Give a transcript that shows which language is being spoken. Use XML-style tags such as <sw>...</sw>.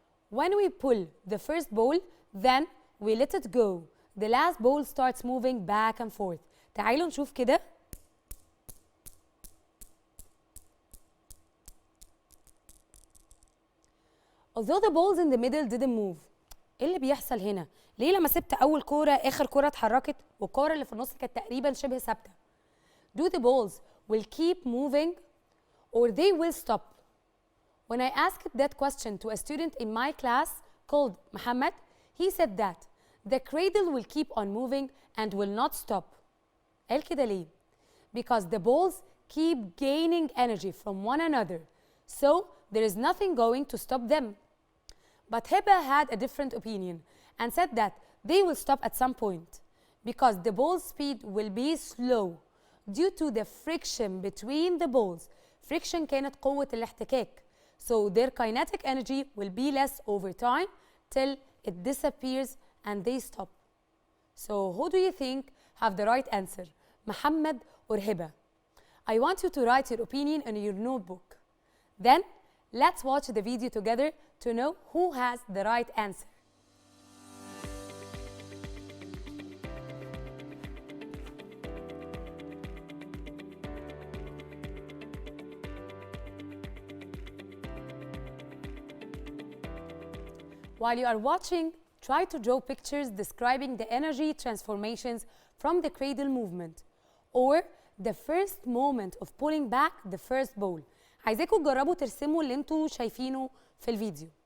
<en>When we pull the first ball, then we let it go. The last ball starts moving back and forth.</en> <ar>تعالوا نشوف كده.</ar> <en>Although the balls in the middle didn't move.</en> <ar>ايه اللي بيحصل هنا؟ ليه لما سبت أول كورة آخر كورة اتحركت والكورة اللي في النص كانت تقريبا شبه ثابتة؟</ar> <en>Do the balls will keep moving or they will stop? When I asked that question to a student in my class called Muhammad, he said that the cradle will keep on moving and will not stop.</en> <ar>قال كده ليه؟</ar> <en>Because the balls keep gaining energy from one another, so there is nothing going to stop them. But Hiba had a different opinion and said that they will stop at some point because the ball's speed will be slow due to the friction between the balls.</en> <ar>Friction كانت قوة الاحتكاك.</ar> <en>So their kinetic energy will be less over time till it disappears and they stop. So who do you think have the right answer? Muhammad or Hiba? I want you to write your opinion in your notebook. Then let's watch the video together to know who has the right answer. While you are watching, try to draw pictures describing the energy transformations from the cradle movement or the first moment of pulling back the first ball.</en> <ar>عايزاكم تجربوا ترسموا اللي انتوا شايفينه في الفيديو.</ar>